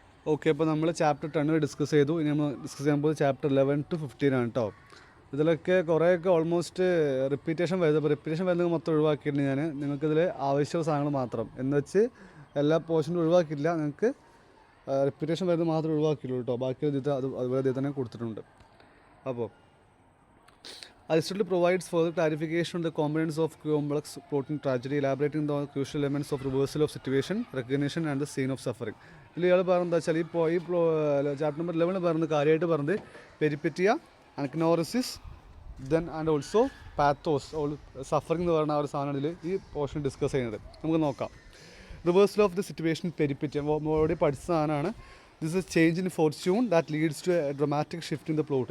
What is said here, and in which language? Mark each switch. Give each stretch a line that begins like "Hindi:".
Malayalam: Okay, അപ്പോൾ നമ്മൾ chapter 10 discuss ചെയ്തു. ഇനി നമ്മൾ ഡിസ്കസ് ചെയ്യാൻ പോകുന്നത് ചാപ്റ്റർ 11 to 15 ആണ് കേട്ടോ. ഇതിലൊക്കെ കുറേയൊക്കെ ഓൾമോസ്റ്റ് റിപ്പീറ്റേഷൻ വരുന്നത് മൊത്തം ഒഴിവാക്കിയിട്ടുണ്ട് ഞാൻ. നിങ്ങൾക്കിതിൽ ആവശ്യമുള്ള സാധനങ്ങൾ മാത്രം എന്ന് വെച്ച് എല്ലാ പോർഷനും ഒഴിവാക്കിയില്ല. നിങ്ങൾക്ക് റിപ്പീറ്റേഷൻ വരുന്നത് മാത്രം ഒഴിവാക്കിയുള്ളൂ കേട്ടോ. ബാക്കി അതുപോലെ ഇതിൽ തന്നെ കൊടുത്തിട്ടുണ്ട്.
English: അപ്പോൾ Aristotle provides further clarification on the components of complex plot in tragedy, elaborating the crucial elements of reversal of situation, recognition and the scene of suffering.
Malayalam: ഇതിൽ ഇയാൾ പറഞ്ഞത് വെച്ചാൽ ഈ ചാപ്റ്റർ നമ്പർ 11 പറഞ്ഞത് കാര്യമായിട്ട് പറഞ്ഞത് പെരിപ്പെറ്റിയ, അനക്നോറിസിസ്, then and also pathos, suffering എന്ന് പറയുന്ന ആ ഒരു സാധനം ഇതിൽ ഈ പോർഷൻ ഡിസ്കസ് ചെയ്യുന്നത്. നമുക്ക് നോക്കാം. Reversal of the situation പെരിപ്പെറ്റിയ already പഠിച്ച സാധനമാണ്.
English: This is change in fortune that leads to a dramatic shift in the plot.